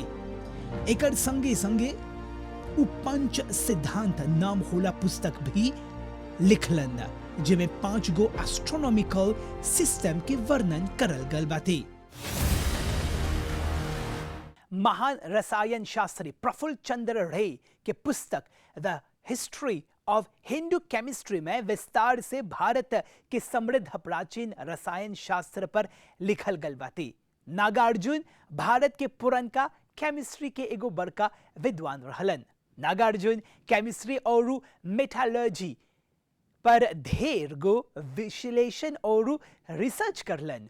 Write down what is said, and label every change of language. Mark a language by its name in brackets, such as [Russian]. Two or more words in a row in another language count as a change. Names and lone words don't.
[Bhojpuri] एकर संगे संगे उ पंच सिद्धांत नाम होला पुस्तक भी लिखलन, जिमें 5 गो [English] astronomical system [Bhojpuri] के वर्णन करल गल बाते। महान रसायन शास्त्री प्रफुल्ल चंद्र रे के पुस्तक द हिस्ट्री ऑफ हिंदू केमिस्ट्री में विस्तार से भारत के समृद्ध प्राचीन रसायन शास्त्र पर लिखल गल बाती। नागार्जुन भारत के पुरनका केमिस्ट्री के एगो बड़का विद्वान रहलन। नागार्जुन केमिस्ट्री और मेटालर्जी पर ढेर गो विश्लेषण और रिसर्च करलन।